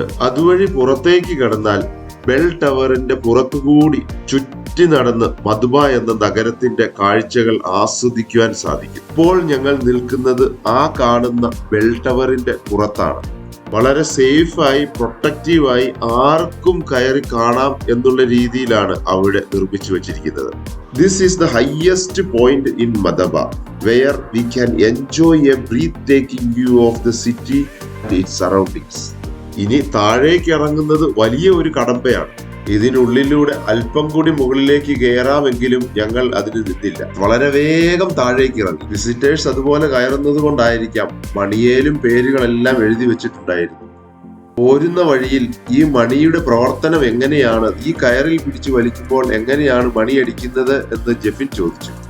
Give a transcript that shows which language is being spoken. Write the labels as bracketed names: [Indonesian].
[Malayalam] അതുവഴി പുറത്തേക്ക് കടന്നാൽ ബെൽ ടവറിന്റെ പുറത്തുകൂടി ചുറ്റി നടന്ന് മധുബ എന്ന നഗരത്തിന്റെ കാഴ്ചകൾ ആസ്വദിക്കുവാൻ സാധിക്കും. ഇപ്പോൾ ഞങ്ങൾ നിൽക്കുന്നത് ആ കാണുന്ന ബെൽ ടവറിന്റെ പുറത്താണ്. വളരെ സേഫായി പ്രൊട്ടക്റ്റീവായി ആർക്കും കയറി കാണാം എന്നുള്ള രീതിയിലാണ് അവിടെ നിർമ്മിച്ചു വച്ചിരിക്കുന്നത്. [English] This is the highest point in മധബ where we can enjoy a breathtaking view of the city and its surroundings. [Malayalam] ഇനി താഴേക്ക് ഇറങ്ങുന്നത് വലിയ ഒരു കടമ്പയാണ്. ഇതിനുള്ളിലൂടെ അല്പം കൂടി മുകളിലേക്ക് കയറാമെങ്കിലും ഞങ്ങൾ അതിന് നിന്നില്ല. വളരെ വേഗം താഴേക്ക് ഇറങ്ങി. വിസിറ്റേഴ്സ് അതുപോലെ കയറുന്നത് കൊണ്ടായിരിക്കാം മണിയേലും പേരുകളെല്ലാം എഴുതി വെച്ചിട്ടുണ്ടായിരുന്നു. പോരുന്ന വഴിയിൽ ഈ മണിയുടെ പ്രവർത്തനം എങ്ങനെയാണ്, ഈ കയറിൽ പിടിച്ചു വലിക്കുമ്പോൾ എങ്ങനെയാണ് മണിയടിക്കുന്നത് എന്ന് ജെഫിൻ ചോദിച്ചു.